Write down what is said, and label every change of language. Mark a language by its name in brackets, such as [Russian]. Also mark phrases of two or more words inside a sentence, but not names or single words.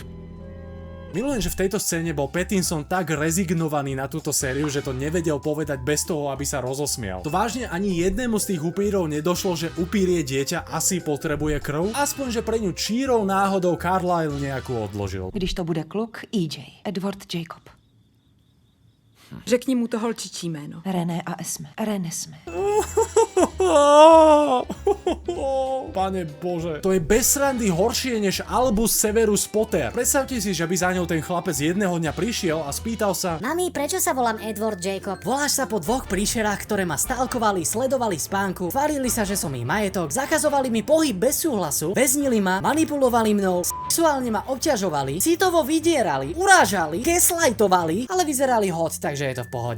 [Slovak] Milujem, že v tejto scéne bol Pattinson tak rezignovaný na túto sériu, že to nevedel povedať bez toho, aby sa rozosmial. To vážne ani jednému z tých upírov nedošlo, že upír je dieťa, asi potrebuje krv? Aspoň, že pre ňu čírou náhodou Carlyle nejakú odložil. [Czech] Když to bude kluk, EJ. Edward Jacob. Řekni mu to holčičí jméno. René a Esme. Renesme. [Slovak] Pane Bože, to je bez srandy horšie než Albus Severus Potter. Predstavte si, že by za ňou ten chlapec jedného dňa prišiel a spýtal sa: Mami, prečo sa volám Edward Jacob? Voláš sa po 2 príšerách, ktoré ma stalkovali, sledovali spánku, tvárili sa, že som ich majetok, zakazovali mi pohyb bez súhlasu, väznili ma, manipulovali mnou, sexuálne ma obťažovali, citovo vydierali, urážali, gaslightovali, ale vyzerali hot, takže je to v pohode.